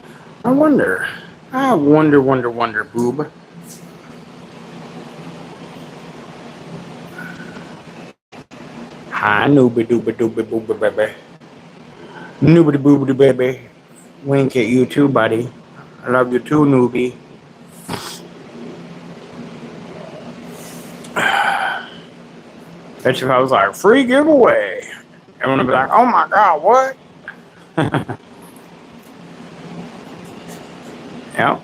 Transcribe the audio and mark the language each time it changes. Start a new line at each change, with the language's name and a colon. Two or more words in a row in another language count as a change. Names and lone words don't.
English: I wonder, boob. Hi, nooby dooby dooby booby baby. Noobity boobity baby. Wink at you too, buddy. I love you too, noobie. Bet you if I was like, free giveaway, everyone would be like, oh my god, what? Yep.